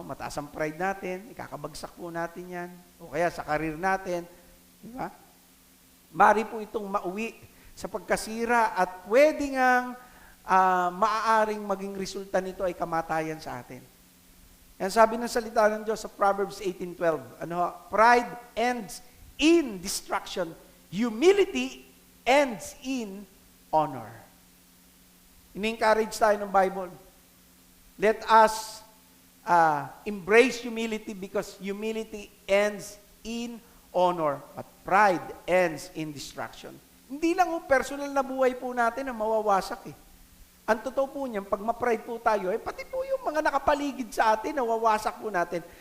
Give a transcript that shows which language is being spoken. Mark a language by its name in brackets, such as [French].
[Filipino] Mataas ang pride natin, ikakabagsak po natin yan. O kaya sa karir natin. Diba? Maaari po itong mauwi sa pagkasira at pwede ngang maaaring maging resulta nito ay kamatayan sa atin. Yan sabi ng salita ng Diyos sa Proverbs 18:12. [English] Pride ends in destruction. Humility ends in honor. [Filipino] In-encourage tayo ng Bible. [English] Let us embrace humility because humility ends in honor, but pride ends in destruction. [Filipino] Hindi lang personal na buhay po natin ang mawawasak eh. Ang totoo po niyan, pag ma-pride po tayo, pati po yung mga nakapaligid sa atin, nawawasak po natin.